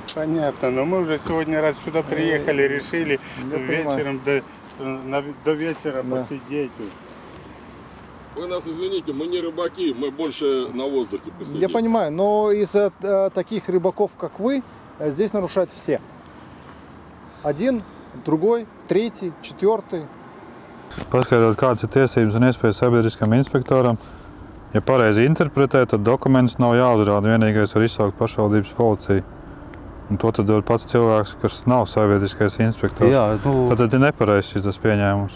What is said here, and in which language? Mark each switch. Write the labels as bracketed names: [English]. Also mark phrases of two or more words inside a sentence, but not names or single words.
[Russian] Понятно, но мы уже сегодня раз сюда приехали, решили вечером до вечера посидеть. Вы нас извините, мы не рыбаки, мы больше на воздухе посидим. Я понимаю, но из таких рыбаков, как вы, здесь нарушают все. Один, другой, tretий, четвертый. [Latvian] Paskaidrot, kādas ir tiesības un iespējas sabiedriskam inspektoram. Ja pareizi interpretē, tad dokumentus nav jāuzrāda. Vienīgais var izsaukt pašvaldības policiju. Un to tad var pats cilvēks, kas nav sabiedriskais inspektors. Jā, Tad ir nepareizs šis pieņēmums.